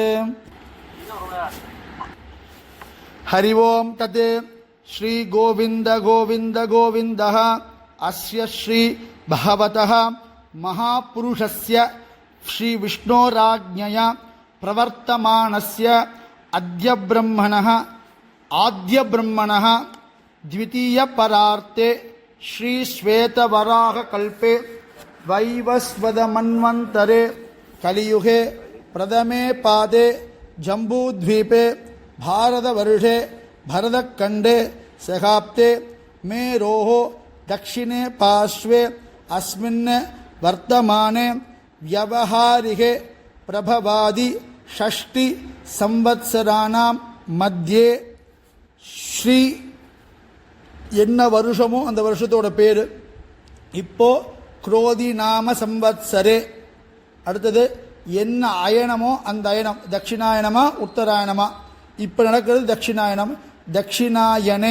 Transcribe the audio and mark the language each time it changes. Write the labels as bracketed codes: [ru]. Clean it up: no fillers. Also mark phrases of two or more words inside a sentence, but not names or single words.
[sa] हरि ॐ तत् श्री गोविन्द गोविन्द गोविन्दः अस्य श्री भगवतः महापुरुषस्य श्री विष्णोराज्ञया प्रवर्तमानस्य अद्य ब्रह्मणः आद्य ब्रह्मणः द्वितीय परार्ते श्री श्वेतवराह कल्पे वैवस्वत मन्वन्तरे कलियुगे प्रथमे [ta] पादे जम्बूद्वीपे भारतवर्षे भरतखण्डे सहाब्दे मेरोः दक्षिणे पार्श्वे अस्मिन् वर्तमाने व्यवहारिके प्रभवादि षष्टि संवत्सराणां मध्ये श्री என்ன வருஷமோ அந்த வருஷத்தோட பேர். இப்போ குரோதி [sa] नाम संवत्सरे. [ta] அடுத்தது என்ன அயனமோ அந்த அயனம் தட்சிணாயனமா உத்தராயணமா. இப்போ நடக்கிறது தட்சிணாயனம், தட்சிணாயனே.